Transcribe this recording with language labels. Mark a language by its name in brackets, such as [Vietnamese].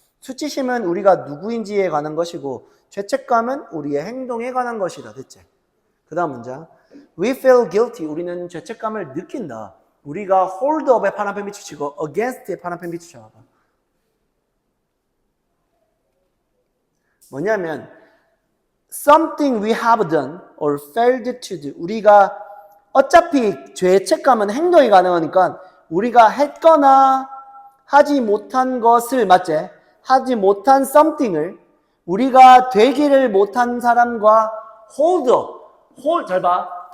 [Korean] 수치심은 우리가 누구인지에 관한 것이고 죄책감은 우리의 행동에 관한 것이다. 됐지? 그 다음 문장. [English] We feel guilty. [Korean] 우리는 죄책감을 느낀다. 우리가 hold up에 파란펜 비추치고 against에 파란펜 비추쳐봐. 뭐냐면 [English] something we have done or failed to do. [Korean] 우리가 어차피 죄책감은 행동이 가능하니까 우리가 했거나 하지 못한 것을, 맞지? 하지 못한 something을 우리가 되기를 못한 사람과 hold, 잘 봐.